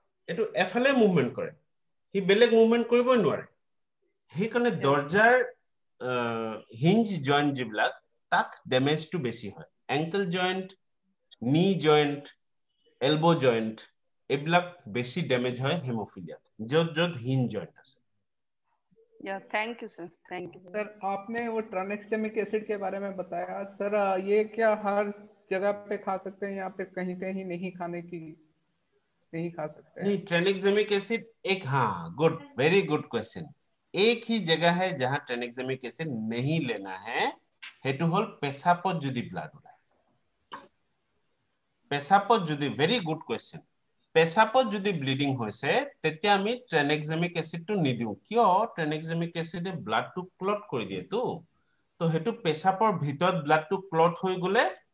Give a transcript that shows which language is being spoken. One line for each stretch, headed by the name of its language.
Assamese: এটো এফালে মুভমেন্ট কৰে হি বেলেগ মুভমেন্ট কৰিবই নোৱাৰে হেইকনে দরজার হিঞ্জ জয়েন্ট যিবিলাক তাত ড্যামেজটো বেছি হয় এঙ্কেল জয়েন্ট নি জয়েন্ট এলবো জয়েন্ট এবিলাক বেছি ড্যামেজ হয় হেমোফিলিয়া যত হিঞ্জ জয়েন্ট আছে
English: thank you sir
Hindi: सर आपने वो ट्रानेक्सेमिक एसिड के बारे में बताया सर ये क्या हर जगह पे खा सकते हैं या पे कहीं कहीं नहीं खाने की नहीं खा सकते नहीं ट्रानेक्सेमिक एसिड एक हाँ गुड वेरी गुड क्वेश्चन एक ही जगह है जहां ट्रानेक्सेमिक एसिड नहीं लेना है
Assamese: हेतु हल पेशाबत যদি ব্লাড ওলায় পেশাবত যদি ভেরি গুড কোয়েশ্চন পেশাবত যদি ব্লিডিং হৈছে তেতিয়া আমি ট্রানেক্সেমিক এসিডটো নিদিও কিয় ট্রানেক্সেমিক এসিডে ব্লাডটো ক্লট কৰি দিয়ে তো হেতু পেশাবৰ ভিতৰত ব্লাডটো ক্লট হৈ গলে